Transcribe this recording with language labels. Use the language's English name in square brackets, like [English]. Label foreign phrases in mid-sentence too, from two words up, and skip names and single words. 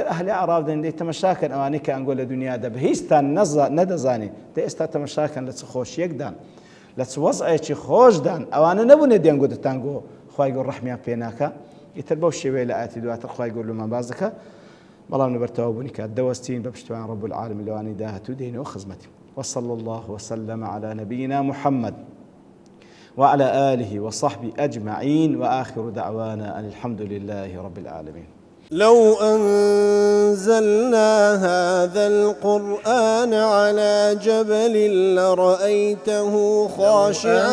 [Central Kurdish] ئەهلی ئەعراف دەیان تەمەشاکەن ئەوانەی کە ئەنگۆ لە دنیادا بە هیچتان نەدەزانین دە ئێستا تەمەشاکەن لە چ خۆشیەکدان لە چ وەزعێکی خۆشدان ئەوانە نەبوونێ دەیانگۆ دەتانگۆ خوای گەورە ڕەحمیان پێ ناکە ئیتر بەو شێوەیە لە ئاەتی دواتر خوای گەورە لەمان باز دەکات بەڵام لەبەر تەوابوونی کات دەوەستین بە پشتیوان [Arabic] ڕەب العالەمین [Central Kurdish] لەوانەی داهاتوو دێنەوە خزمەتی [Arabic] وصلى الله وسلم على نبينا محمد وعلى آله وصحبه أجمعين، وآخر دعوانا أن الحمد لله رب العالمين. لو أنزلنا هذا القرآن على جبل لرأيته خاشعا